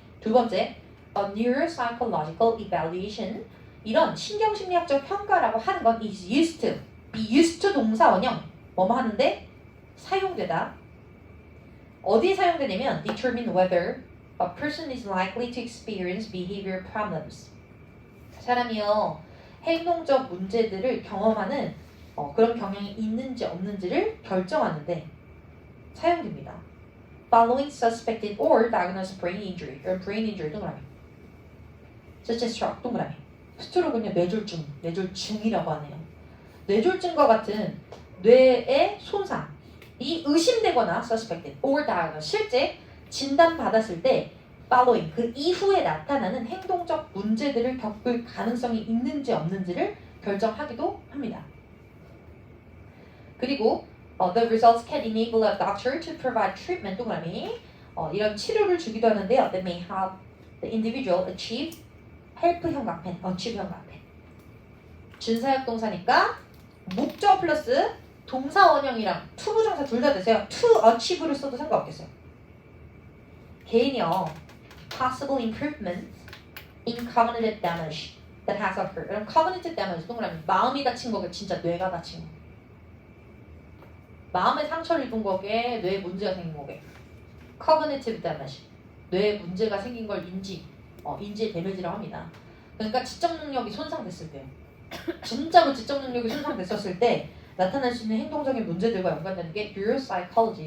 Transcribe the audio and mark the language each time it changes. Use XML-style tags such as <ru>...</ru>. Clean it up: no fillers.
<ko>두 번째,</ko> <en>neuropsychological evaluation.</en> <ko>이런 신경심리학적 평가라고 하는 건</ko> <en>is used to, be used to</en> <ko>동사 원형 뭐뭐 하는데 사용되다. 어디에 사용되냐면</ko> <en>determine whether a person is likely to experience behavior problems.</en> <ko>사람이요 행동적 문제들을 경험하는 그런 경향이 있는지 없는지를 결정하는데 사용됩니다.</ko> <en>Following suspected or diagnosed brain injury or brain injury 동그라미. such as stroke 동그라미.</en> <ko>스트로크는요 뇌졸중, 뇌졸중이라고 하네요. 뇌졸중과 같은 뇌의 손상이 의심되거나</ko> <en>suspected or diagnosed</en> <ko>실제 진단받았을 때 following 그 이후에 나타나는 행동적 문제들을 겪을 가능성이 있는지 없는지를 결정하기도 합니다.</ko> <en>그리고 the results can enable a doctor to provide treatment 동그라미</en> <ko>이런 치료를 주기도 하는데요.</ko> <en>That may help the individual achieve help 형광펜, achieve 형광펜.</en> <ko>준사역 동사니까 목적 플러스 동사 원형이랑 to 부정사 둘 다 되세요. to achieve를 써도 상관없겠어요. 개인이요.</ko> <en>possible improvements in cognitive damage that has occurred.</en> <ko>그럼 cognitive damage 동그라미 마음이 다친 거게 진짜 뇌가 다친 거. 마음의 상처를 입은 거게 뇌에 문제가 생긴 거게. cognitive damage 뇌에 문제가 생긴 걸 인지의 데미지라고 합니다. 그러니까 지적 능력이 손상됐을 때 진짜로 지적 능력이 손상됐었을 때 나타날 수 있는 행동적인 문제들과 연관되는 게 neuropsychology.</ko>